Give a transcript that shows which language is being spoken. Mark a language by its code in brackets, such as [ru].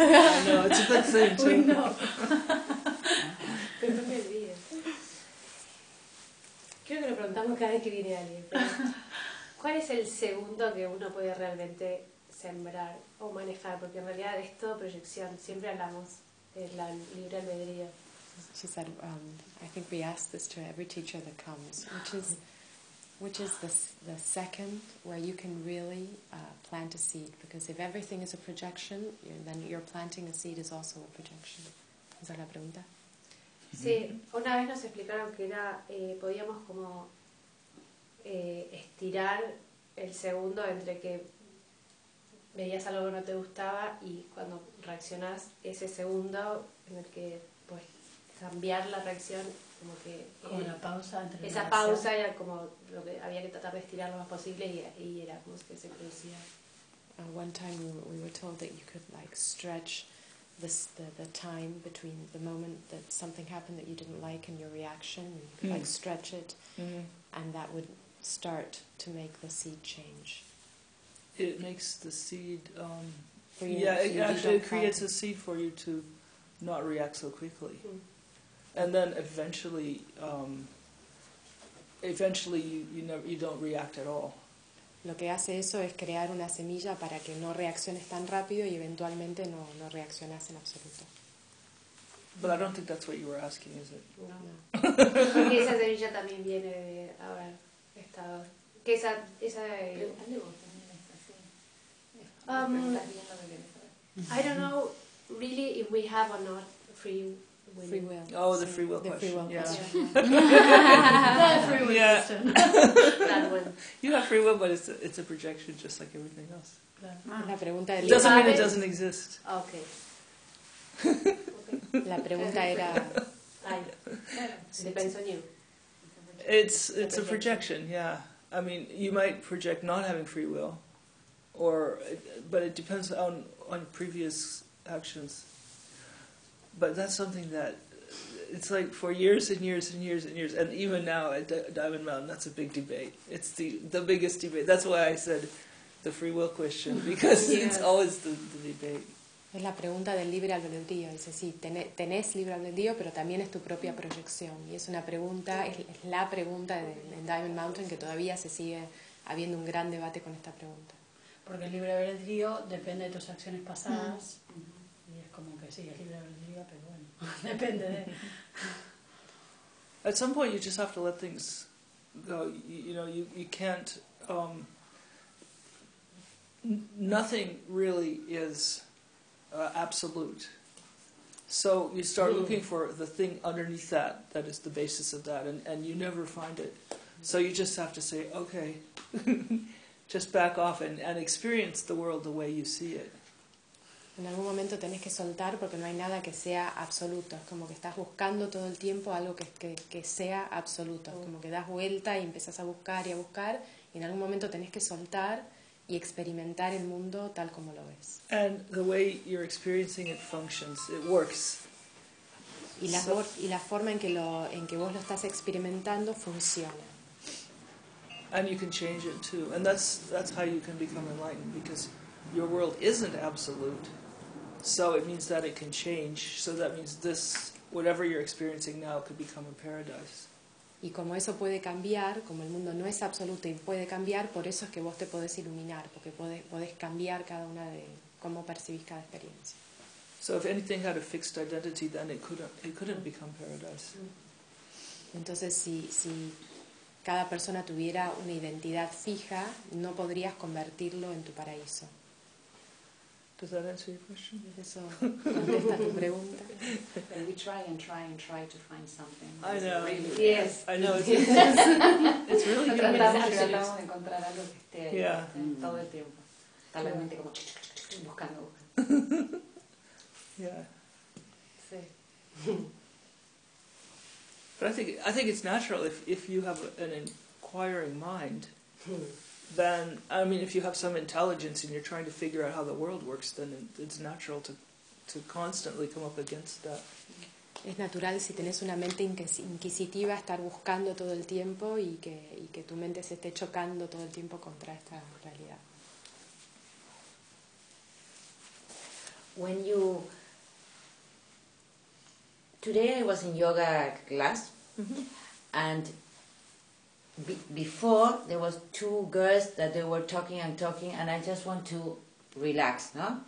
[en] I know, it's a bit We know. [es] Pero me ríes. Creo que lo preguntamos cada vez que viene alguien. ¿Cuál es el segundo que uno puede realmente sembrar o manejar? Porque en realidad es todo proyección. Siempre hablamos de la libre albedrío. [en] She said, I think we ask this to every teacher that comes, which is the second where you can really plant a seed, because if everything is a projection, then you're planting a seed is also a projection. [es] ¿Esa es la pregunta? Sí, una vez nos explicaron que era podíamos como estirar el segundo entre que veías algo que no te gustaba y cuando reaccionás ese segundo en el que pues cambiar la reacción. Como la pausa entre esa pausa era como lo que había que tratar de estirar lo más posible y era como que se producía. [en] And one time we were told that you could like stretch the time between the moment that something happened that you didn't like and your reaction, and you could like stretch it, and that would start to make the seed change. It makes the seed creates a seed for you to not react so quickly. And then eventually you don't react at all. [es] Lo que hace eso es crear una semilla para que no reacciones tan rápido y eventualmente no reaccionas en absoluto. [en] But I don't think that's what you were asking, is it? No. [es] Porque esa semilla también viene de haber estado. Que esa [en] I don't know really if we have or not free will. Oh, the free will question. The free will question. The free will question. That one. You have free will, but it's a projection, just like everything else. [es] La pregunta del [en] doesn't mean it doesn't exist. Okay. [es] La pregunta era. [en] Depends on you. It's a projection. Yeah. I mean, you might project not having free will, but it depends on previous actions. But that's something that, it's like for years and years and years and years, and even now at Diamond Mountain, that's a big debate. It's the biggest debate. That's why I said the free will question, because it's always the debate. [es] Es la pregunta del libre albedrío. Dice, sí, tenés libre albedrío, pero también es tu propia proyección. Y es una pregunta, es la pregunta en Diamond Mountain, que todavía se sigue habiendo un gran debate con esta pregunta. Porque el libre albedrío depende de tus acciones pasadas. Como que sí, es libre de albedrío, pero bueno, depende de. [en] At some point you just have to let things go. You can't nothing really is absolute. So you start looking for the thing underneath that is the basis of that, and you never find it. So you just have to say, okay, just back off and experience the world the way you see it. [es] En algún momento tenés que soltar porque no hay nada que sea absoluto. Es como que estás buscando todo el tiempo algo que sea absoluto. Es como que das vuelta y empezás a buscar y a buscar. Y en algún momento tenés que soltar y experimentar el mundo tal como lo ves. [en] And the way you're experiencing it functions, it works. [es] Y la forma en que vos lo estás experimentando funciona. [en] And you can change it too. And that's how you can become enlightened, because your world isn't absolute, so it means that it can change. So that means this, whatever you're experiencing now, could become a paradise. [es] Y como eso puede cambiar, como el mundo no es absoluto y puede cambiar, por eso es que vos te podés iluminar, porque podés cambiar cada una de cómo percibís cada experiencia. [en] So if anything had a fixed identity, then it couldn't become paradise. [es] Entonces si cada persona tuviera una identidad fija, no podrías convertirlo en tu paraíso. [en] Does that answer your question? [es] Eso contesta tu pregunta. [en] We try and try and try to find something. I know. Really, yes. I know. It's really good. [es] Tratamos de encontrar algo que esté ahí todo el tiempo. Tal vez como buscando. [en] Yeah. [es] Sí. [en] But I think it's natural if you have an inquiring mind, then, I mean, if you have some intelligence and you're trying to figure out how the world works, then it's natural to constantly come up against that. [es] Es natural si tenés una mente inquisitiva estar buscando todo el tiempo y que tu mente se esté chocando todo el tiempo contra esta realidad. [en] When you today I was in yoga class, mm-hmm. and before there was two girls that they were talking and I just want to relax, no?